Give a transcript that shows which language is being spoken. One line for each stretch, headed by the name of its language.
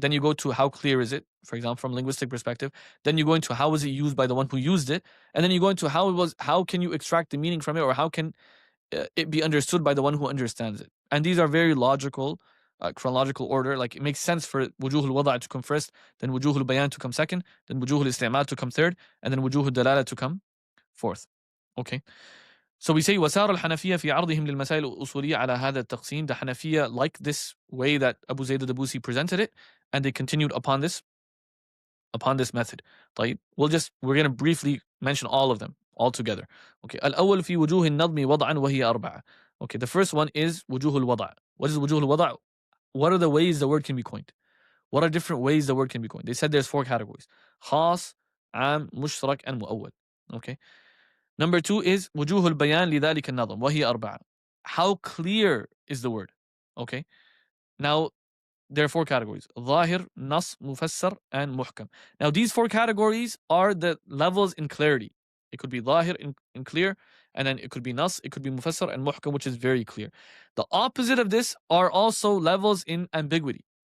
English: Then you go to how clear is it, for example, from linguistic perspective. Then you go into how was it used by the one who used it, and then you go into how can you extract the meaning from it, or how can it be understood by the one who understands it. And these are very logical, chronological order. Like it makes sense for وجوه الوضع to come first, then وجوه البيان to come second, then وجوه الاستعمال to come third, and then وجوه الدلالة to come fourth. Okay. So we say
Arabic: وسار الحنفية في عرضهم للمسائل الأصولية على هذا التقسيم.
English: The Hanafiya like this way that Abu Zayd al-Dabusi presented it, and they continued upon this method. طيب, we're going to briefly mention all of them all together. Okay.
Arabic: الأول في وجوه النظم وضعا وهي أربعة.
English: Okay, the first one is وجوه الوضع. What is وجوه الوضع? What are the ways the word can be coined? What are different ways the word can be coined? They said there's 4 categories: خاص, عام, مشترك, and مؤول. Okay. Number 2 is
Arabic: وجوه البيان لذلك النظم وهي أربعة.
English: How clear is the word? Okay. Now, there are 4 categories: ظاهر, نص, مفسر, and محكم. Now, these 4 categories are the levels in clarity. It could be ظاهر in clear, and then it could be نص, it could be مفسر, and محكم, which is very clear. The opposite of this are also levels in ambiguity.